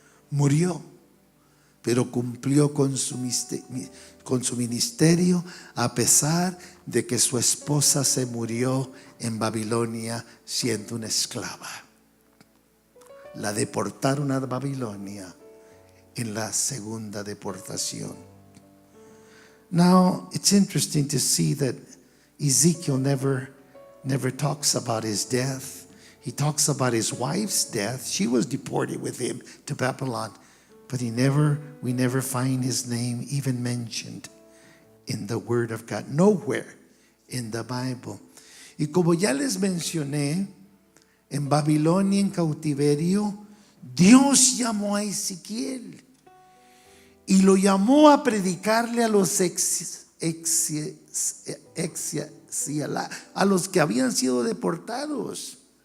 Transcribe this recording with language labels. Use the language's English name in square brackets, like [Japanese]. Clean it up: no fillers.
[Spanish] Murió, pero cumplió con su ministerio, a pesar de que su esposa se murió en Babilonia siendo una esclava. La deportaron a Babilonia en la segunda deportación. [English] Now, it's interesting to see that Ezekiel never talks about his death. He talks about his wife's death. She was deported with him to Babylon, but we never find his name even mentioned in the Word of God. Nowhere in the Bible. [Spanish] Y como ya les mencioné, en Babilonia, en cautiverio, Dios llamó a Ezequiel y lo llamó a predicarle a los a los que habían sido deportados.